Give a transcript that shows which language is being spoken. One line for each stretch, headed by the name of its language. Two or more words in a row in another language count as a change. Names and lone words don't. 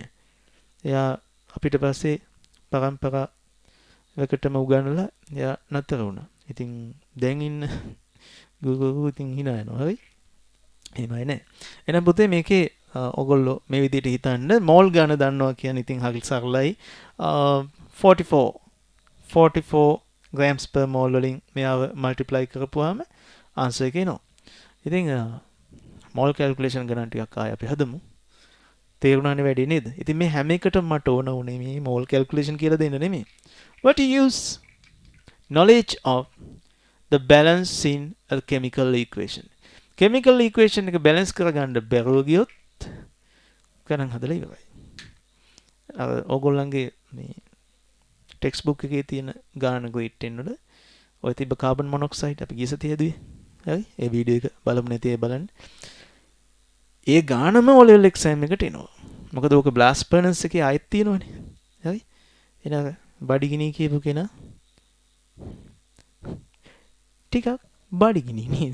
Sinhala: එයා අපිට පස්සේ පරම්පරාවකටම උගන්වලා එයා නතර වුණා. ඉතින් දැන් ඉන්න ගුරුවරු ඉතින් hina යනවා. හරි? එහෙමයි නෑ. එහෙනම් පුතේ මේකේ ඔයගොල්ලෝ මේ විදිහට හිතන්න මෝල් ගාන දන්නවා කියන්නේ ඉතින් හරි සරලයි. 44
English: grams per mole
Sinhala: වලින් මෙයාව multiply කරපුවාම answer එක එනවා. ඉතින්
English: mole calculation
Sinhala: ගණන් ටිකක් ආයෙ අපි හදමු. තේරුණානේ වැඩි නේද? ඉතින් මේ හැම එකටම මට ඕන උනේ මේ
English: mole calculation
Sinhala: කියලා දෙන්න නෙමෙයි.
English: What to use knowledge of the balance in a chemical equation. chemical equation
Sinhala: එක balance කරගන්න බැරුව ගියොත් ගණන් හදලා ඉවරයි. ඕගොල්ලන්ගේ මේ
English: text book
Sinhala: එකේ තියෙන ගාන grade 10 වල ඔය තිබ්බ
English: carbon monoxide
Sinhala: අපි ගිය සතියේ හදුවේ. හරි? ඒ වීඩියෝ එක බලමු නැති අය බලන්න. ඒ ගානම
English: O level exam
Sinhala: එකට එනවා. මොකද ඕක
English: blast furnace
Sinhala: එකේ ආයෙත් තියෙනවනේ. හරි? එහෙනම් බඩගිනි කියපු කෙනා ටිකක් බඩගිනි නේද?